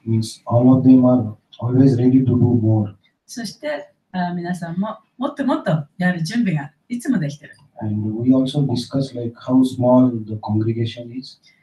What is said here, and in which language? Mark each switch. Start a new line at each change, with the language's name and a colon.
English: means all of them are always ready to do more.
Japanese: そして皆さんももっともっとやる準備がいつもできている。
English: And we also discuss like how small the congregation is.